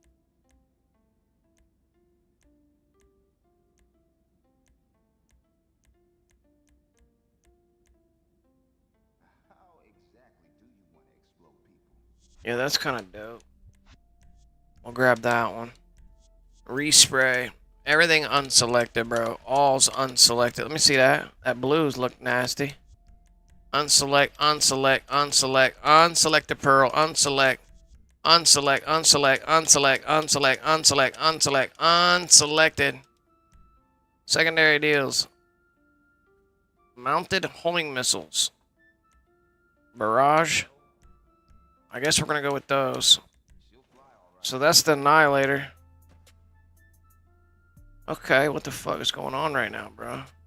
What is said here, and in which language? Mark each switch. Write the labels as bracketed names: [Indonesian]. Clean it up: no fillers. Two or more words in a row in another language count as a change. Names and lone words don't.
[English] Yeah, that's kind of dope. We'll grab that one. Respray. Everything unselected, bro. All's unselected. Let me see that. That blues look nasty. Unselect, unselect, unselect, unselect the pearl, unselect, unselect, unselect, unselect, unselect, unselect, unselect, unselected. Secondary deals. Mounted homing missiles. Barrage. I guess we're going to go with those. So that's the Annihilator. Okay, what the fuck is going on right now, bro?